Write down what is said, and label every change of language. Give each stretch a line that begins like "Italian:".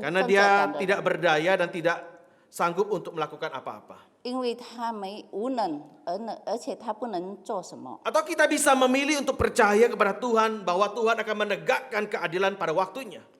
Indonesian: Karena
Chinese: 正
Indonesian: dia
Chinese: 感的
Indonesian: tidak
Chinese: 人，
Indonesian: berdaya dan tidak sanggup untuk melakukan apa-apa.
Chinese: 因为他无能，而且他不能做什么。
Indonesian: Atau kita bisa memilih untuk percaya kepada Tuhan bahwa Tuhan akan menegakkan keadilan pada waktunya.